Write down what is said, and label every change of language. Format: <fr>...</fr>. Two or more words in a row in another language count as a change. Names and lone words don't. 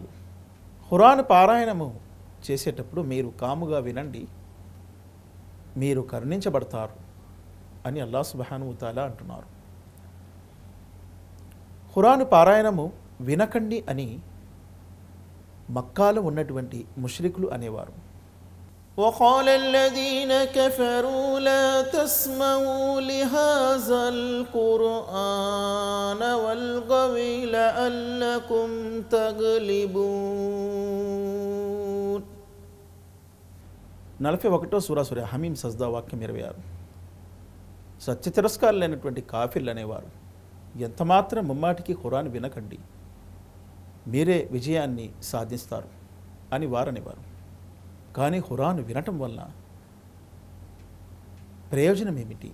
<te>ఖురాన్ పారాయణము చేసేటప్పుడు మీరు కాముగా వినండి, మీరు కరుణించబడతారు అని అల్లాహ్</te> <ar>سبحانه وتعالى</ar> <te>అంటున్నారు. ఖురాను పారాయణము వినకండి అని మక్కాలో ఉన్నటువంటి ముష్రికులు అనేవారు.</te> <ar>وقال الذين كفروا لا تسمعوا لهذا القرآن والغوا لعلكم تغلبون.</ar> <te>41వ సూర హమీం సజ్దా వాక్యం 26. సత్య తిరస్కారులైనటువంటి కాఫిర్లు అనేవారు, ఎంతమాత్రం ముమ్మాటికి ఖురాన్ వినకండి, మీరే విజయాన్ని సాధిస్తారు అని వారనేవారు. కానీ ఖురాన్ వినటం వల్ల ప్రయోజనం ఏమిటి?</te>